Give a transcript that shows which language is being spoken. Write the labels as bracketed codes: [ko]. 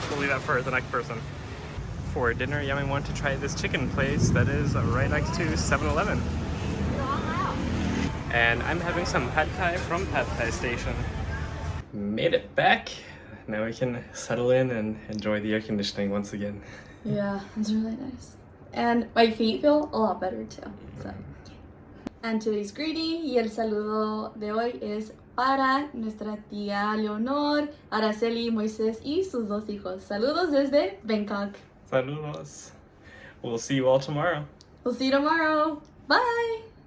[en] We'll leave that for the next person. For dinner, Yami wanted to try this chicken place that is right next to 7-Eleven. And I'm having some pad thai from Pad Thai Station. Made it back. Now we can settle in and enjoy the air conditioning once again. Yeah, it's really nice. And my feet feel a lot better too. So. And today's greeting [es] y el saludo de hoy es para nuestra tía Leonor, Araceli, Moisés y sus 2 hijos. Saludos desde Bangkok. Saludos. [en] We'll see you all tomorrow. We'll see you tomorrow. Bye!